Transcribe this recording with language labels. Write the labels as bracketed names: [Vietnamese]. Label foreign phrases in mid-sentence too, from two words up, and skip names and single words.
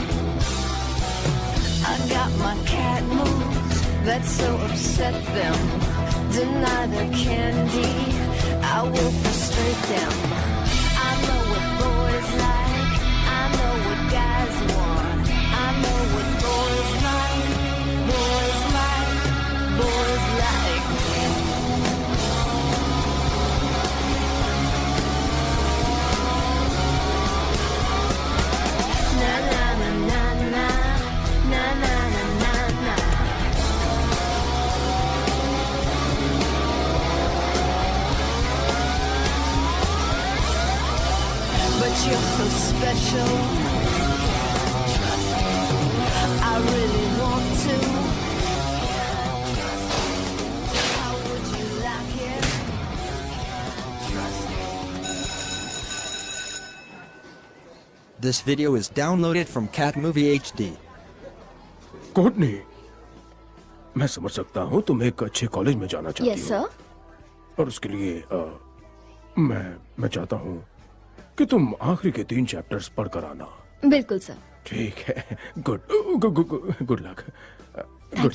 [English] I got my cat moves that so upset them, deny their candy, I will frustrate them. I know what boys like, I know what guys want, I know what boys like, boys like, boys like me. Na na na na na, na na na na na. But you're so special, I really want to. How would you like it? This video is downloaded from Cat Movie HD. [Hindi] कोर्टनी, मैं समझ सकता हूँ तुम एक अच्छे कॉलेज में जाना चाहती हो। [English] yes sir. [Hindi] और उसके लिए मैं चाहता हूँ कि तुम आखिरी के 3 चैप्टर्स पढ़ कर आना। बिल्कुल सर। ठीक है, [English] good luck. good